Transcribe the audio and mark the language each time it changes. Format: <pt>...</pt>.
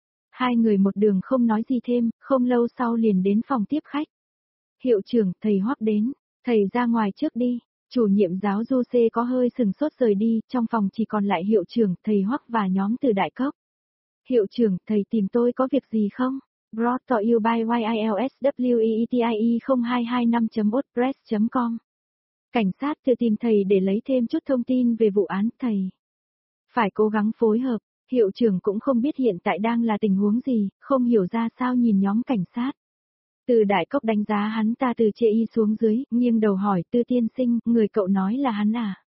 <vi>Hai người một đường không nói gì thêm, không lâu sau liền đến phòng tiếp khách. Hiệu trưởng, thầy Hoắc đến, thầy ra ngoài trước đi. Chủ nhiệm giáo Du Xê có hơi sừng sốt rời đi, trong phòng chỉ còn lại hiệu trưởng, thầy Hoắc và nhóm Từ Đại Cốc. Hiệu trưởng, thầy tìm tôi có việc gì không?</vi> <en>Brought to you by YILSWEETIE0225.wordpress.com.</en> <vi>Cảnh sát tự tìm thầy để lấy thêm chút thông tin về vụ án, thầy phải cố gắng phối hợp, hiệu trưởng cũng không biết hiện tại đang là tình huống gì, không hiểu ra sao nhìn nhóm cảnh sát. Từ Đại Cốc đánh giá hắn ta từ chê y xuống dưới, nghiêng đầu hỏi, Tư tiên sinh, người cậu nói là hắn à?</vi>